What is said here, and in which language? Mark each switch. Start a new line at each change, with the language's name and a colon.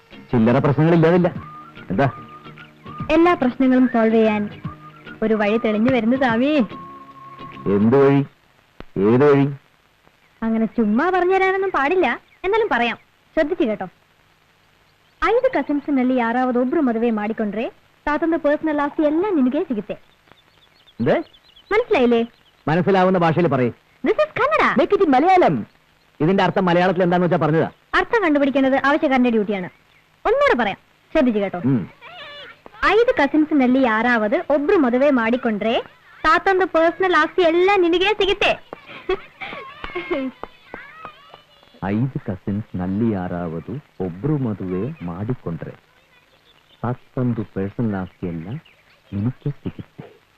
Malayalam: ചില്ലറ പ്രശ്നങ്ങളില്ലാതില്ല. എന്താ? എല്ലാ പ്രശ്നങ്ങളും സോൾവ് ചെയ്യാൻ ഒരു വഴി തെളിഞ്ഞു വരുന്നു സ്വാമി. എന്ത് വഴി? ഏത് വഴി? അങ്ങനെ ചുമ്മാ പറഞ്ഞു തരാനൊന്നും പാടില്ല, എന്നാലും പറയാം, ശ്രദ്ധിച്ചു കേട്ടോ.
Kannada: 5 ಕಸಿನ್ಸ್ನಲ್ಲಿ ಯಾರಾவது ಒಬ್ರು ಮದುವೆ ಮಾಡಿಕೊಂಡ್ರೆ ತಾತಂದು ಪರ್ಸನಲ್ ಆಸ್ತಿ ಎಲ್ಲ ನಿನಗೆ ಸಿಗುತ್ತೆ.
Malayalam: മനസ്സിലായില്ലേ? മനസ്സിലാവുന്ന ഭാഷയിൽ പറയേ.
English: This is Kannada. Make it Malayalam.
Malayalam: ഇതിന്റെ അർത്ഥം മലയാളത്തിൽ എന്താന്ന് വെച്ചാ പറഞ്ഞതാ. അർത്ഥം കണ്ടുപിടിക്കേണ്ടത് ആവശ്യക്കാരന്റെ ഡ്യൂട്ടിയാണ്. ഒന്നുകൂടെ പറയാം, ശ്രദ്ധിച്ചു കേട്ടോ.
Kannada: 5 ಕಸಿನ್ಸ್ನಲ್ಲಿ ಯಾರಾவது ಒಬ್ರು ಮದುವೆ ಮಾಡಿಕೊಂಡ್ರೆ ತಾತಂದು ಪರ್ಸನಲ್ ಆಸ್ತಿ ಎಲ್ಲ ನಿನಗೆ ಸಿಗುತ್ತೆ. 5 ಕಸಿನ್ಸ್ನಲ್ಲಿ ಯಾರಾவது ಒಬ್ರು ಮದುವೆ ಮಾಡಿಕೊಂಡ್ರೆ ತಾತಂದು ಪರ್ಸನಲ್ ಆಸ್ತಿ ಎಲ್ಲ ನಿನಗೆ ಸಿಗುತ್ತೆ.